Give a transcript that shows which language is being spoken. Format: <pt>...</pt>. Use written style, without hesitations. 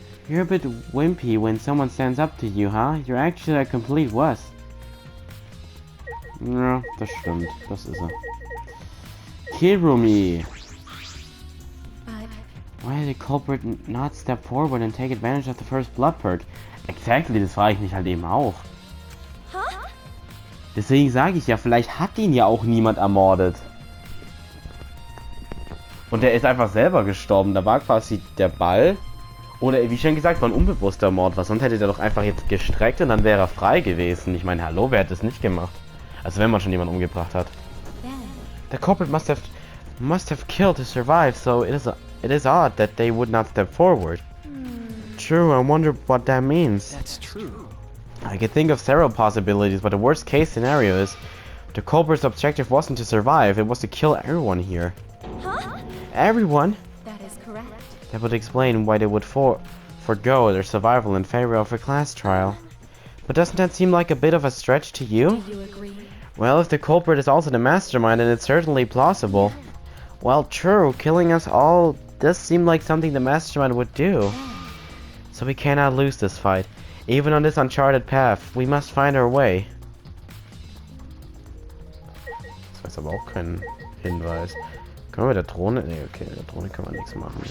<en>You're a bit wimpy when someone stands up to you, huh? You're actually a complete wuss.</en> <de>Ja, das stimmt. Das ist er. Kirumi!</de> <en>but Why did the culprit not step forward and take advantage of the first blood purge?</en> <de>Exactly, das frage ich mich halt eben auch. huh? Deswegen sage ich ja, vielleicht hat ihn ja auch niemand ermordet. Und er ist einfach selber gestorben. Da war quasi der Ball. Oder wie schon gesagt, war ein unbewusster Mord. Was sonst hätte der doch einfach jetzt gestreckt und dann wäre er frei gewesen. Ich meine, hallo, wer hat das nicht gemacht? Also wenn man schon jemanden umgebracht hat.</de> <en>Then, The culprit must have killed to survive, so it is odd that they would not step forward. True, I wonder what that means. That's true. I can think of several possibilities, but the worst case scenario is the culprit's objective wasn't to survive, it was to kill everyone here. huh? Everyone? That is correct. That would explain why they would forgo their survival in favor of a class trial. But doesn't that seem like a bit of a stretch to you? Do you agree? Well, if the culprit is also the mastermind, then it's certainly plausible. Well, true, killing us all does seem like something the mastermind would do. So we cannot lose this fight. Even on this uncharted path, we must find our way.</en> <de>Das ist aber auch kein Hinweis. Können wir mit der Drohne? Nee, okay, mit der Drohne kann man nichts machen.</de>